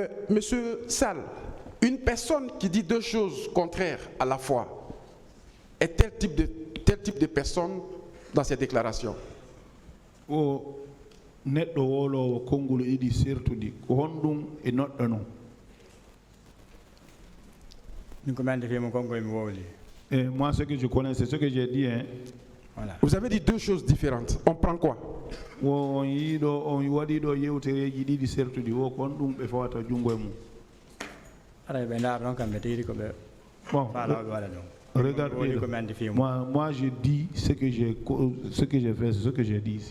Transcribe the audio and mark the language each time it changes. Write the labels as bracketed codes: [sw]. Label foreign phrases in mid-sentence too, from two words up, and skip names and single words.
[fr] Monsieur Sall, une personne qui dit deux choses contraires à la fois est tel type de personne dans ses déclarations. [ff] O neɗɗo wolowo konngol iɗi sertude ko honɗum e noɗɗo non. [fr] Et moi, ce que je connais, c'est ce que j'ai dit. Hein. Voilà. Vous avez dit deux choses différentes. On prend quoi? Bon, regardez, moi je dis ce que j'ai fait, c'est ce que j'ai dit ici.